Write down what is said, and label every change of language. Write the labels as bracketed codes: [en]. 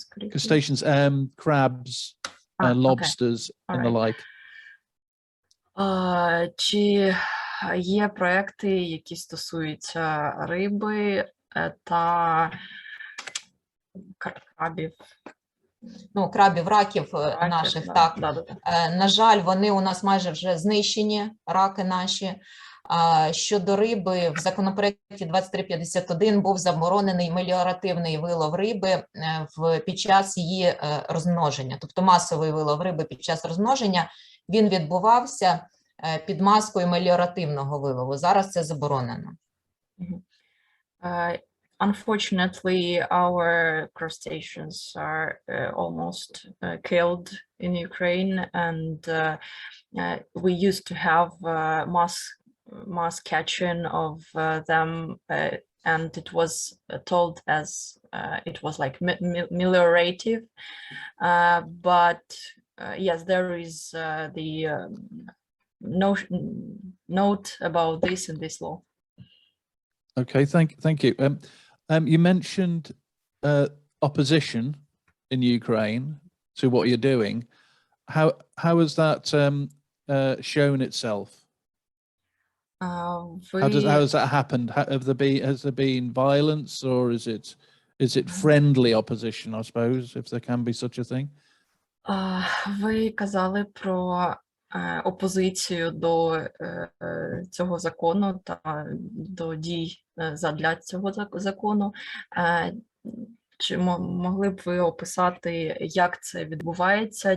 [en] Crustaceans, crabs, lobsters, and the like. [uk] Чи є проекти, які стосуються риби та крабів? Ну, крабів, раків наших, так. На жаль, вони у нас майже вже знищені, раки наші. Щодо риби, в законопроекті 2351 був заборонений меліоративний вилов риби під час її розмноження. Тобто масовий вилов риби під час розмноження, він відбувався під маскою меліоративного вилову. Зараз це заборонено. [en] Unfortunately, our crustaceans are almost killed in Ukraine, and we used to have mass catching of them, and it was told as it was like meliorative, but yes, there is the note about this in this law. Okay, thank you. You mentioned opposition in Ukraine to what you're doing. How has that shown itself? How has that happened? Has there been violence, or is it friendly opposition, I suppose, if there can be such a thing? [uk] Ви казали про опозицію до цього закону та до дій задля цього закону. Чи могли б ви описати, як це відбувається?